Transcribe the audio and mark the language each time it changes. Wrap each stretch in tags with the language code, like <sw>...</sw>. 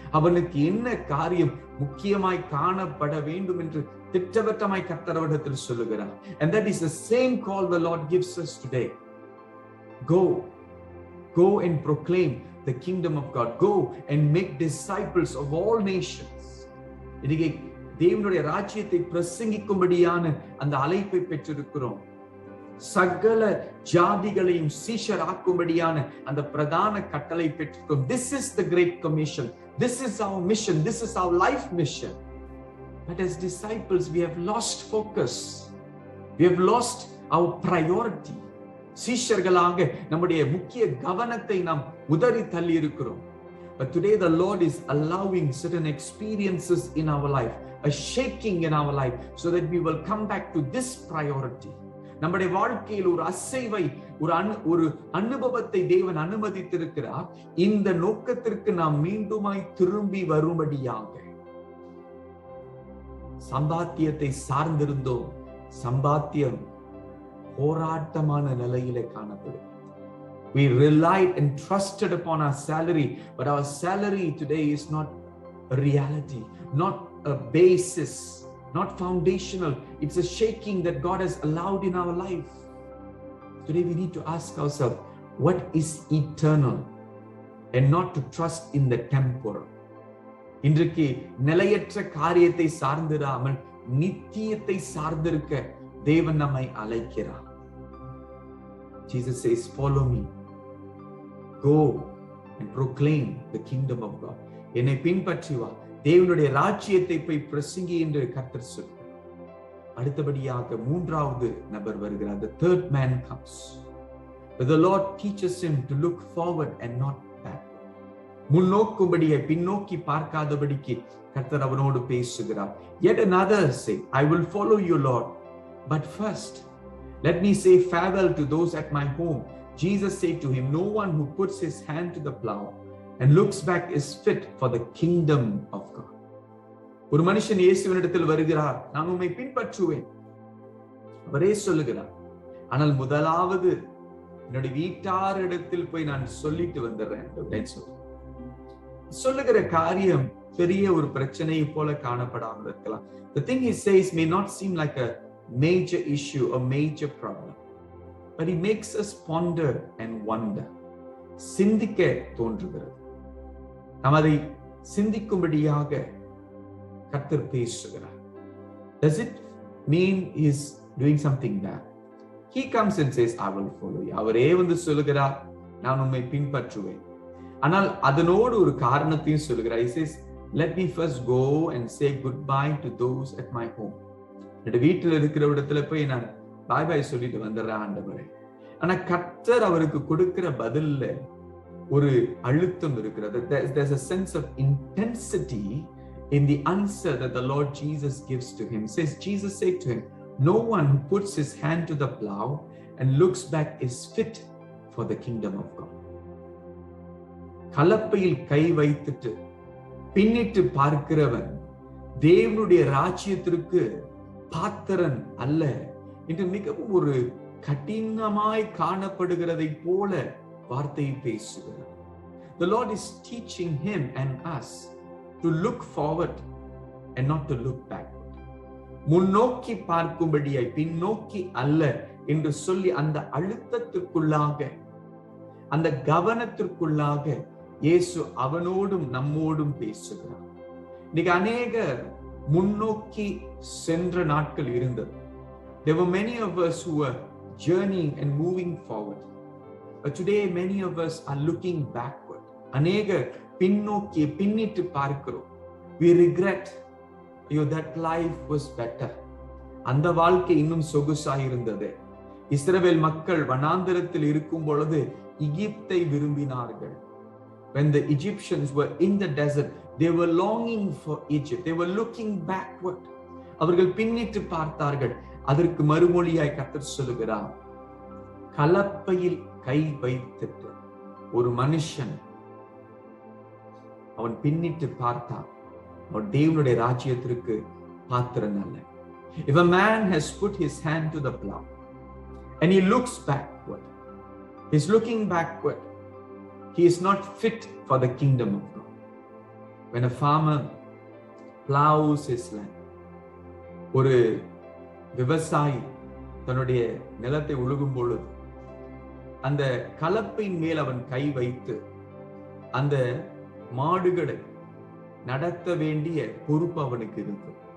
<ta>அவனுக்கு என்ன காரியம் முக்கியமாய் காணப்பட வேண்டும் என்று திட்டவட்டமாய் கர்த்தர் அவனிடத்தில் சொல்லுகிறார்.</ta> <en>And that is the same call the Lord gives us today. Go and proclaim the kingdom of God. Go and make disciples of all nations.</en> <ta>இன்னைக்கு தேவனுடைய ராஜ்யத்தை பிரசங்கிக்கும்படியான அந்த அழைப்பை பெற்றிருக்கிறோம். சகல ஜாதிகளையும் சீஷராக்கும்படியான அந்த பிரதான கட்டளை பெற்றிருக்கிறோம்.</ta> <en>This is the great commission. This is our mission. This is our life mission. But as disciples, we have lost focus. We have lost our priority.</en> <ta>சீஷர்களாக நம்முடைய முக்கிய கவனத்தை நாம் உதறி தள்ளி இருக்கிறோம்.</ta> <en>But today the Lord is allowing certain experiences in our life, a shaking in our life, so that we will come back to this priority.</en> <ta>நம்முடைய வாழ்க்கையில் ஒரு அசைவை, ஒரு அனுபவத்தை தேவன் அனுமதித்திருக்கிறார். இந்த நோக்கத்திற்கு நாம் மீண்டுமாய் திரும்பி வரும்படியாக. சம்பாத்தியத்தை சார்ந்திருந்தோம். சம்பாத்தியம் போராட்டமான நிலையிலே காணப்படும்.</ta> <en>We relied and trusted upon our salary, but our salary today is not a reality, not a basis, not foundational. It's a shaking that God has allowed in our life. Today we need to ask ourselves, what is eternal, and not to trust in the temporal.</en> <ta>இன்றைக்கு நிலையற்ற காரியத்தை சார்ந்திராமல் நித்தியத்தை சார்ந்திருக்க தேவன் நம்மை அழைக்கிறார்.</ta> <en>Jesus says, follow me. Go and proclaim the kingdom of God.</en> <ta>என்னை பின்பற்றி வா, தேவனுடைய ராஜ்யத்தை போய் பிரசங்கி என்று கர்த்தர் சொல்கிறார். அடுத்தபடியாக மூன்றாவது நபர் வருகிறார்.</ta> <en>The third man comes. But the Lord teaches him to look forward and not back.</en> <ta>முன்னோக்கும்படியே பின்னோக்கி பார்க்காதபடிக்கு கர்த்தர் அவனோடு பேசுகிறார்.</ta> <en>Yet another say, I will follow you, Lord, but first let me say farewell to those at my home. Jesus said to him, no one who puts his hand to the plow and looks back is fit for the kingdom of God.</en> <ta>ஒரு மனுஷன் இயேசுவினிடத்தில் வருகிறார், நான் உம்மை பின்பற்றுவேன், அவரே சொல்லுகிறார், ஆனால் முதலாவது என்னுடைய வீட்டாரிடத்தில் போய் நான் சொல்லிட்டு வந்துடுறேன். சொல்லுகிற காரியம் பெரிய ஒரு பிரச்சனையை போல காணப்படாமல் இருக்கலாம்.</ta> <en>The thing he says may not seem like a major issue, a major problem, but he makes us ponder and wonder.</en> <ta>சிந்திக்க தோன்றுகிறது. நாம் அதை சிந்திக்கும்படியாக கர்த்தர் பேசுகிறார்.</ta> <en>Does it mean he's doing something bad? He comes and says, I will follow you.</en> <ta>அவரே வந்து சொல்லுகிறார், நான் உம்மை பின்பற்றுவேன். ஆனால் அதனோடு ஒரு காரணத்தையும் சொல்லுகிறார்.</ta> <en>He says, let me first go and say goodbye to those at my home.</en> <ta>என்னோட வீட்டில் இருக்கிற இடத்துல போய் நான் பாய் பாய் சொல்லிட்டு வந்துடுறேன் ஆண்டவரே. ஆனா கர்த்தர் அவருக்கு கொடுக்கிற பதில்ல ஒரு அழுத்தம் இருக்கிறது.</ta> <en>There's a sense of intensity in the answer that the Lord Jesus gives to him. Says, Jesus said to him, no one who puts his hand to the plow and looks back is fit for the kingdom of God.</en> <ta>கலப்பையில் கை வைத்துட்டு பின்னிட்டு பார்க்கிறவன் தேவனுடைய ராஜ்யத்திற்கு பாத்திரன் அல்ல என்று மிகவும் ஒரு கடினமாய் காணப்படுகிறதை போல வார்த்தையை பேசுகிறார்.</ta> <en>The Lord is teaching him and us to look forward and not to look backward.</en> <ta>முன்னோக்கி பார்க்கும்படியாய் பின்னோக்கி அல்ல என்று சொல்லி அந்த அழுத்தத்திற்குள்ளாக, அந்த கவனத்திற்குள்ளாக இயேசு அவனோடும் நம்மோடும் பேசுகிறார். இன்னைக்கு அநேகர் முன்னோக்கி சென்ற நாட்கள் இருந்தது.</ta> <en>There were many of us who were journeying and moving forward. But today many of us are looking backward.</en> <ta>அநேகர் பின்னோக்கி பின்னிட்டு பார்க்கிறோம்.</ta> <en>We regret, that life was better.</en> <ta>அந்த வாழ்க்கை இன்னும் சொகுசாய் இருந்தது. இஸ்ரவேல் மக்கள் வனாந்தரத்தில் இருக்கும் பொழுது எகிப்தை விரும்பினார்கள்.</ta> <en>When the Egyptians were in the desert, they were longing for Egypt. They were looking backward.</en> <ta>அவர்கள் பின்னிட்டு பார்த்தார்கள். அதற்கு மறுமொழியாய் கர்த்தர் சொல்லுகிறார், கலப்பையில் கை வைத்துட்டு ஒரு மனுஷன் அவன் பின்னிட்டு பார்த்தான், அவன் தேவனுடைய ராஜ்யத்திற்கு பாத்திரன் அல்ல.</ta> <en>If a man has put his hand to the plow and he looks backward, he's looking backward, he is not fit for the kingdom of God. When a farmer plows his land,</en> <ta>ஒரு விவசாயி தன்னுடைய நிலத்தை உழுகும் பொழுது அந்த கலப்பையின் மேல் அவன் கை வைத்து அந்த மாடுகளை நடத்த வேண்டிய பொறுப்பு அவனுக்கு இருக்கு.</ta>